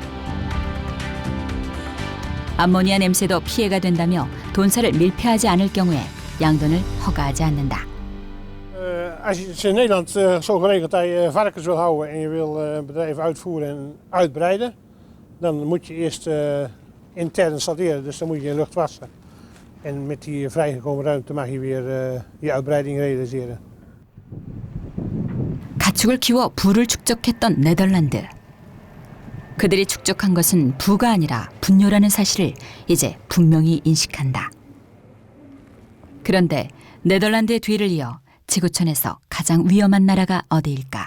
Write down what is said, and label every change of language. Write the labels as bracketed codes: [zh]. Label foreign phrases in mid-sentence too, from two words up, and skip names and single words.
[ko] 암모니아 냄새도 피해가 된다며 돈사를 밀폐하지 않을 경우에 양돈을 허가하지 않는다. [nl] Als je het in Nederland zo geregeld dat je varkens wil houden en je wil een bedrijf uitvoeren en uitbreiden, dan moet je eerst intern installeren, dus dan moet je je lucht wassen. En met die vrijgekomen ruimte mag je weer je uitbreiding realiseren. [ko] 가축을 키워 부를 축적했던 네덜란드. 그들이 축적한 것은 부가 아니라 분뇨라는 사실을 이제 분명히 인식한다. 그런데 네덜란드의 뒤를 이어 지구촌에서 가장 위험한 나라가 어디일까?